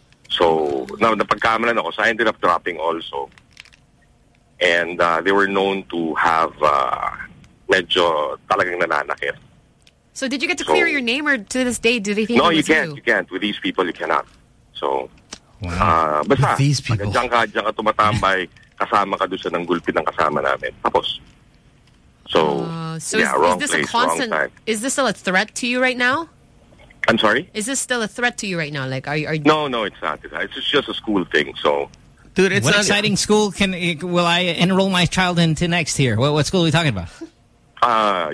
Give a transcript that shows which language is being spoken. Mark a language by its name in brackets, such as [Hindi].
[English] So, [Filipino] napagkamalan ako. [English] So, I ended up dropping also. And they were known to have [Filipino] medyo talagang nananakit. [English] So, did you get to clear your name or to this day, do they think no, it was you? No, you can't. With these people, you cannot. [Filipino] So, basta. [English] With these people. [Filipino] Diyan ka tumatambay, kasama ka doon sa nanggulpit ng kasama namin. Tapos. [English] So yeah, is this a constant, wrong time. Is this still a threat to you right now? I'm sorry? Is this still a threat to you right now? Like, are you... No, it's not. It's just a school thing, so... Dude, it's an exciting school. Will I enroll my child into next year? What school are we talking about?